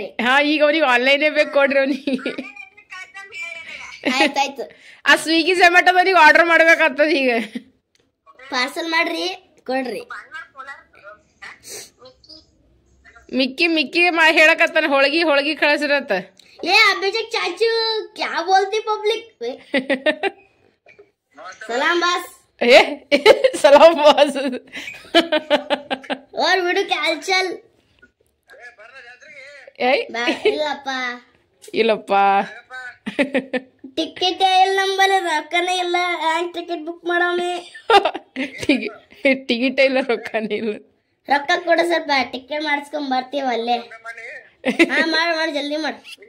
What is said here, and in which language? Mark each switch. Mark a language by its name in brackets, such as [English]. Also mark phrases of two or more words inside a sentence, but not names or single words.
[Kannada] ಹಾ ಈಗ ಅವ್ರಿಗೆ ಆನ್ಲೈನ್ ಬೇಕು ಕೊಡ್ರಿ ಅವ್ನಿಗೆ ಆಯ್ತಾಯ್ತು ಆ ಸ್ವಿಗ್ಗಿ ಝೊಮ್ಯಾಟೋದವ್ರಿಗೆ ಆರ್ಡರ್ ಮಾಡ್ಬೇಕಾಗ್ತದ ಈಗ ಪಾರ್ಸಲ್ ಮಾಡ್ರಿ ಕೊಡ್ರಿ ಮಿಕ್ಕಿ ಮಿಕ್ಕಿ ಹೇಳಕತ್ತಾನ ಹೋಳಿಗೆ ಹೋಳಿಗೆ ಕಳಿಸಿರತ್ತ [Hindi] ये अभिषेक चाचू क्या बोलती पब्लिक सलाम बस सलाम बस और वीडियो क्या हालचाल [Kannada] ಇಲ್ಲಪ್ಪ ಟಿಕೆಟ್ ಇಲ್ಲ ನಂಬರ್ ರೊಕ್ಕನೇ ಇಲ್ಲ ಹ್ಯಾಂಗ್ ಟಿಕೆಟ್ ಬುಕ್ ಮಾಡಾಮಿ ಟಿಕೆಟ್ ಇಲ್ಲ ರೊಕ್ಕನೇ ಇಲ್ಲ ರೊಕ್ಕ ಕೊಡ ಸ್ವಲ್ಪ ಟಿಕೆಟ್ ಮಾಡಿಸ್ಕೊಂಡ್ ಬರ್ತೀವಿ ಅಲ್ಲೇ ಹಾ ಮಾಡಿ ಜಲ್ದಿ ಮಾಡಿ